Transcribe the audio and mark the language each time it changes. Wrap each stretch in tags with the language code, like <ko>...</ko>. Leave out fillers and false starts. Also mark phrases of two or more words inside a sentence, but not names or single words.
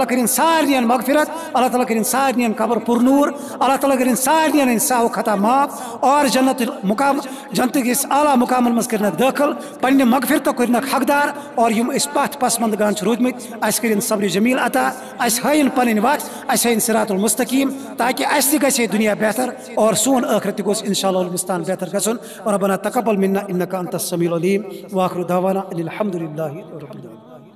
<ks>کٔرِنۍ سارنٕے مغفرت اللہ تعالیٰ کٔرِنۍ سارنٕے قبر پُرنوٗر اللہ تعالیٰ کٔرِنۍ سارنٕے ہٕنٛدۍ ساہو خطا معاف اور جنتٕکۍ أسۍ اعلیٰ مقامن منٛز کٔرِنکھ دٲخل پننہِ مغفرتُک کٔرِنکھ حقدار اور یِم أسۍ پتھ پسمنٛدگان چھِ روٗدمٕتۍ اَسہِ کٔرِنۍ صبرِ جمیٖل عطا اَسہِ ہٲیِن پنٕنۍ وتھ اَسہِ ہٲیِن</ks> <ar>صراط المستقیٖم</ar> <ks>تاکہِ اَسہِ تہِ گژھِ ہے دُنیا بہتر اور سون ٲخرت تہِ گوٚژھ</ks> <ar>انشاء اللہ المستان</ar> <ks>بہتر گژھُن</ks> <ar>ربنا تقبل منا انك انت السميع العليم واخر دعوانا ان الحمد لله رب العالمين.</ar>